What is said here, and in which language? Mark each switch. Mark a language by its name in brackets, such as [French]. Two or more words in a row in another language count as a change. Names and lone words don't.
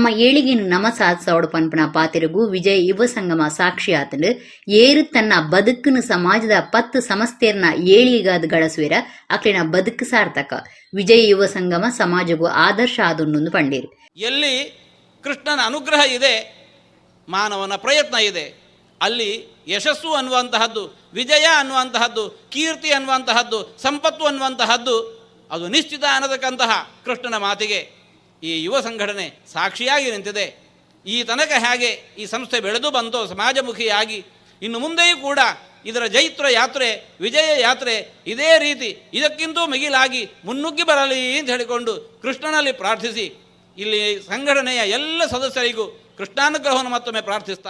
[Tulu] ಏಳಿಗೆನು ನಮ ಸಾಧಿಸೋಡ ಪಂಪನ ಪಾತಿರಗು ವಿಜಯ ಯುವ ಸಂಗಮ ಸಾಕ್ಷಿ ಆತಂಡು ಏರು ತನ್ನ ಬದುಕನ್ನು ಸಮಾಜದ 10 ಸಮಸ್ಯೆಯನ್ನ ಏಳಿಗೆಗಾದ ಗಳಸುವೆರ ಅಕ್ಲಿನ ಬದುಕು ಸಾರ್ಥಕ ವಿಜಯ ಯುವ ಸಂಗಮ ಸಮಾಜಗೂ ಆದರ್ಶ ಆದೊಂದೊಂದು ಪಂಡೇರು. [Kannada] ಎಲ್ಲಿ ಕೃಷ್ಣನ ಅನುಗ್ರಹ ಇದೆ, ಮಾನವನ ಪ್ರಯತ್ನ ಇದೆ, ಅಲ್ಲಿ ಯಶಸ್ಸು ಅನ್ನುವಂತಹದ್ದು, ವಿಜಯ ಅನ್ನುವಂತಹದ್ದು, ಕೀರ್ತಿ ಅನ್ನುವಂತಹದ್ದು, ಸಂಪತ್ತು ಅನ್ನುವಂತಹದ್ದು ಅದು ನಿಶ್ಚಿತ ಅನ್ನತಕ್ಕಂತಹ ಕೃಷ್ಣನ ಮಾತಿಗೆ ಈ ಯುವ ಸಂಘಟನೆ ಸಾಕ್ಷಿಯಾಗಿ ನಿಂತಿದೆ. ಈ ತನಕ ಹೇಗೆ ಈ ಸಂಸ್ಥೆ ಬೆಳೆದು ಬಂತೋ ಸಮಾಜಮುಖಿಯಾಗಿ, ಇನ್ನು ಮುಂದೆಯೂ ಕೂಡ ಇದರ ಜೈತ್ರ ಯಾತ್ರೆ, ವಿಜಯ ಯಾತ್ರೆ ಇದೇ ರೀತಿ ಇದಕ್ಕಿಂತೂ ಮಿಗಿಲಾಗಿ ಮುನ್ನುಗ್ಗಿ ಬರಲಿ ಅಂತ ಹೇಳಿಕೊಂಡು ಕೃಷ್ಣನಲ್ಲಿ ಪ್ರಾರ್ಥಿಸಿ ಇಲ್ಲಿ ಸಂಘಟನೆಯ ಎಲ್ಲ ಸದಸ್ಯರಿಗೂ ಕೃಷ್ಣಾನುಗ್ರಹವನ್ನು ಮತ್ತೊಮ್ಮೆ ಪ್ರಾರ್ಥಿಸ್ತಾ